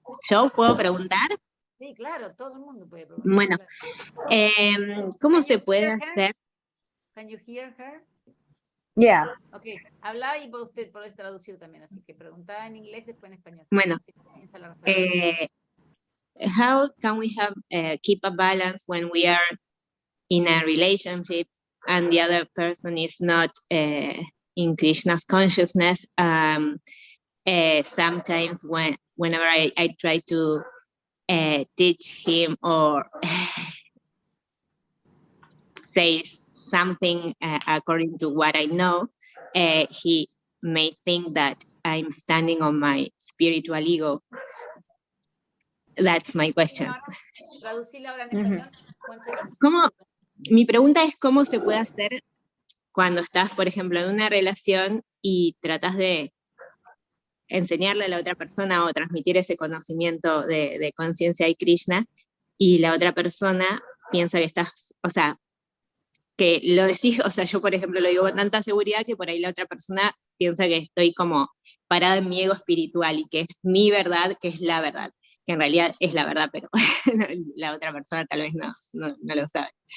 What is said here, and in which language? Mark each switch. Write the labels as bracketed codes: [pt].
[es] ¿Yo puedo preguntar? Sí, claro, todo el mundo puede preguntar. Bueno, claro. ¿cómo se puede hacer? [en] Can you hear her? Yeah. [es] Ok, habla y usted puede traducir también, así que preguntaba en inglés, después en español. Bueno, Así comienza la respuesta. [en] how can we have keep a balance when we are in a relationship and the other person is not in Krishna's consciousness? Sometimes whenever I try to teach him or say something according to what I know, he may think that I'm standing on my spiritual ego. That's my question. [es] Traducirla ahora en español. Mi pregunta es cómo se puede hacer cuando estás, por ejemplo, en una relación y tratas de enseñarle a la otra persona o transmitir ese conocimiento de conciencia y Krishna, y la otra persona piensa que estás, o sea, que lo decís, o sea, yo por ejemplo lo digo con tanta seguridad que por ahí la otra persona piensa que estoy como parada en mi ego espiritual y que es mi verdad, que es la verdad, que en realidad es la verdad, pero la otra persona tal vez no lo sabe.